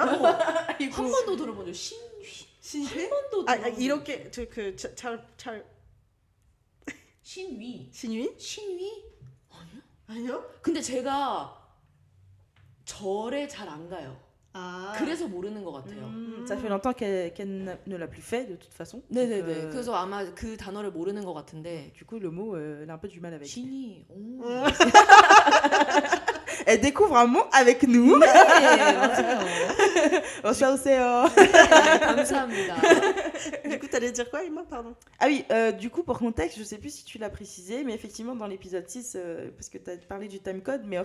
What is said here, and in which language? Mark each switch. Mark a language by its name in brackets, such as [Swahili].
[Korean] 한 번도 들어본 적 Shinui? 한 번도 아 들어본 적 이렇게 잘 신위? Shinui? 신위? 아니요? 근데 제가 절에 잘 안 가요. 아 그래서 모르는 것 같아요. [French] Ça fait longtemps qu'elle ne l'a plus fait de toute façon. [Korean] 네네네. [French] Donc, [Korean] 그래서 아마 그 단어를 모르는 것 같은데. [French] du coup, le mot, elle a un peu du mal avec. [Korean] 신위. 오. [French] Elle découvre un mot avec nous. [Korean] 네, 맞아요. Oseoseo. 네, 감사합니다. [French] Du coup t'allais dire quoi Emma? Pardon. Ah oui, du coup, pour contexte, je sais plus si tu l'as précisé, mais effectivement, dans l'épisode 6, parce que tu as parlé du timecode, mais en